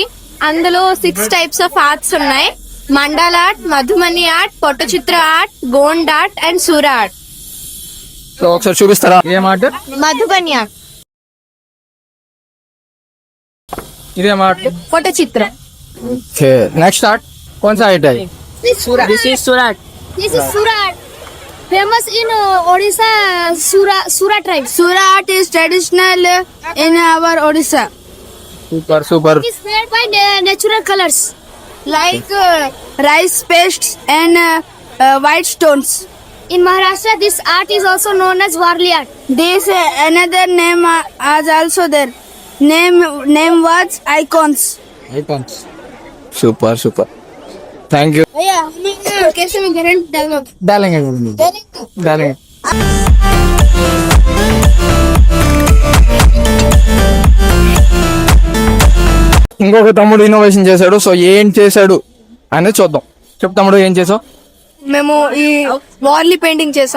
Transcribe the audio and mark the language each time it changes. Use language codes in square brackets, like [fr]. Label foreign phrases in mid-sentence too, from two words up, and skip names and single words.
[te] అందులో 6 [en] types of arts [te] ఉన్నాయి. [en] Mandala art, Madhumani art, Pattachitra art, Gond art and Sura art. [te] సో ఒకసారి చూపిస్తారా ఏం ఆర్ట్? మధుబని ఆర్ట్. ఇదేం ఆర్ట్? పట్టుచిత్ర. [en] okay next art [hi] कौन सा आर्ट है? [en] This is Surat. This is Sura art. Famous in Odisha, Sura tribe. Sura art is traditional in our Odisha. Super. It is made by natural colors. Like rice paste and white stones. In Maharashtra, this art is also known as Warli art. This another name is also there. Name was icons. super thank you [hi] कैसे में गारंटी डालो [te] डालेंगे ఇంకొక తమ్ముడు ఇన్నోవేషన్ చేశాడు. సో ఏం చేశాడు అనేది చూద్దాం. చెప్పు తమ్ముడు, ఏం చేసావు? మేము ఈ వార్లీ పెయింటింగ్ చేసాం.